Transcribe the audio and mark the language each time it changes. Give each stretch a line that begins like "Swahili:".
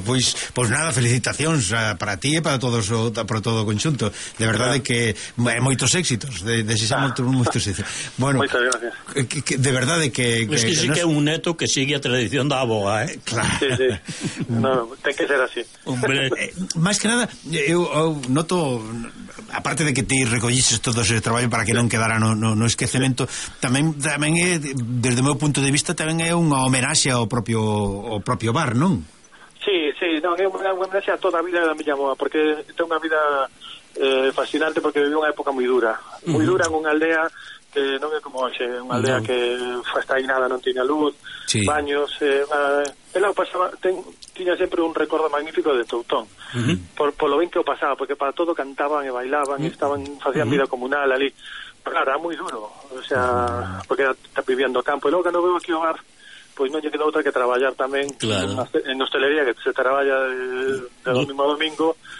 Spanish: Pues nada, felicitaciones para ti y para todo el conjunto. De verdad, que hay muchos éxitos. Muchos éxitos. Bueno, muchas gracias. De verdad, que sí, que es un neto que sigue
Galician: a tradición de aboga,
Spanish: ¿eh? Claro. Sí. No, tiene que ser así. Hombre, más que nada, yo noto.
Galician: Aparte de que ti recollises todo ese traballo para que non quedara no esquecemento, tamén é, desde o meu punto de vista, tamén é unha homenaxe ao propio bar, non? Sí, non, é unha homenaxe a toda a vida da miña moa, porque ten unha vida fascinante, porque viviu unha época moi dura. Moi dura nunha aldea que non é como hoxe, unha aldea que hasta aí nada, non tiña luz, baños. Ela pasaba, tiña sempre un recordo magnífico de Toutón.
Spanish: Por lo bien que o pasaba, porque para todo cantaban y bailaban y estaban,
Galician: facían vida comunal ali.
Spanish: Pero claro, era muy duro, porque está viviendo campo. Y luego cuando veo aquí
Galician: o bar,
Spanish: pues no queda otra que trabajar también en hostelería, que se trabaja de domingo a domingo.